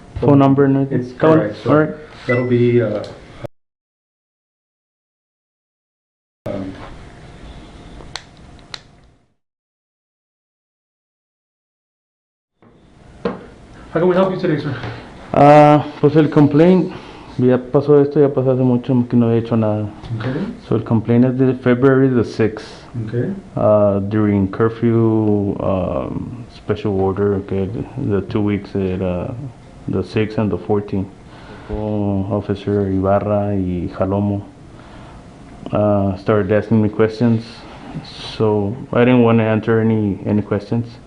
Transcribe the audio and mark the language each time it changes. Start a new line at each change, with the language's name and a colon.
English: Phone number and everything? It's correct. So Alright. that'll be how can we help you today, sir?
Spanish: Pues el complaint, ya pasó esto, ya pasó hace mucho que no he hecho nada.
English: Okay. So el complaint is the February the 6th. Okay. During curfew, special order, okay, the 2 weeks at the 6th and the 14th. Officer Ibarra y Jalomo started asking me questions, so I didn't want to answer any questions.